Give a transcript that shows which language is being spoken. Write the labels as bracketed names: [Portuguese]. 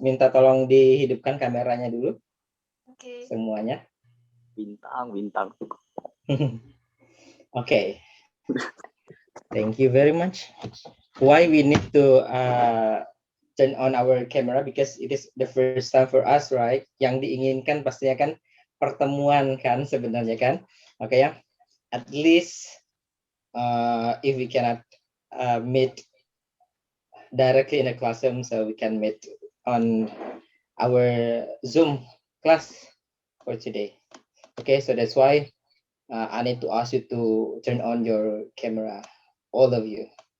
[Indonesian] Minta tolong dihidupkan kameranya dulu. Oke. Semuanya. Bintang. [English] Okay. Thank you very much. Why we need to turn on our camera? Because it is the first time for us, right? [Indonesian] Yang diinginkan pastinya kan pertemuan kan sebenarnya kan. Oke ya. [English] At least if we cannot meet directly in a classroom, so we can meet on our Zoom class for today. Okay, so that's why I need to ask you to turn on your camera, all of you.